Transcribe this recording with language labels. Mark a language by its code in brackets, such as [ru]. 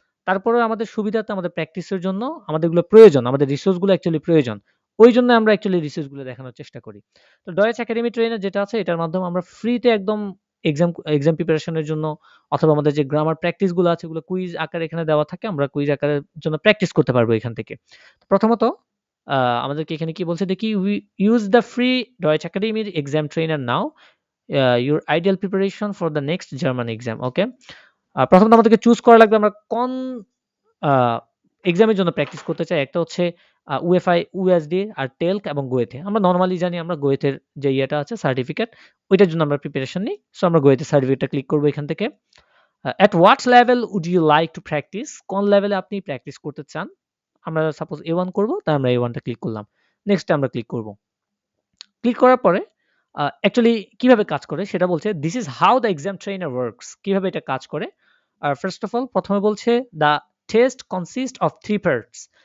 [bn] তারপরেও আমাদের সুবিধার্থে আমাদের প্র্যাকটিসের জন্য আমাদের এগুলো প্রয়োজন। আমাদের রিসোর্স গুলো অ্যাকচুয়ালি প্রয়োজন। ওইজন্য আমরা অ্যাকচুয়ালি রিসোর্স গুলো দেখানোর চেষ্টা করি। তো ডয়েচ একাডেমি ট্রেনার যেটা আছে এটার মাধ্যমে আমরা ফ্রিতে একদম এক্সাম প্রিপারেশন এর জন্য, অথবা আমাদের যে গ্রামার প্র্যাকটিস গুলো আছে ওগুলো কুইজ আকারে এখানে দেওয়া থাকে। আমরা কুইজ আকারের জন্য প্র্যাকটিস করতে পারবো এখান থেকে। প্রথমত আমাদেরকে এখানে কি বলছে দেখি, [en] we use the free Deutsch Academy exam trainer now, your ideal preparation for the next German exam. [bn] ওকে, প্রথমত আমাদেরকে চুজ করা লাগবে আমরা কোন এক্সামের জন্য প্র্যাকটিস করতে চাই। একটা হচ্ছে UEFI, USD আর টেলক এবং গোয়েথে। আমরা নরমালি জানি আমরা গোয়েথের যে ইয়েটা আছে সার্টিফিকেট, ওইটার জন্য আমরা প্রিপারেশন নিই। সো আমরা গোয়েথের সার্টিফিকেটটা ক্লিক করবো এখান থেকে। [en] at what level would you like to practice, [bn] কোন লেভেলে আপনি প্র্যাকটিস করতে চান। আমরা সাপোজ A1 করব, তাই আমরা A1টা ক্লিক করলাম। নেক্সট আমরা ক্লিক করব। ক্লিক করার পরে অ্যাকচুয়ালি কিভাবে কাজ করে সেটা বলছে, [en] This is how the exam trainer works. [bn] কিভাবে এটা কাজ করে। আর ফার্স্ট অফ অল প্রথমে বলছে [en] The test consist of 3 parts.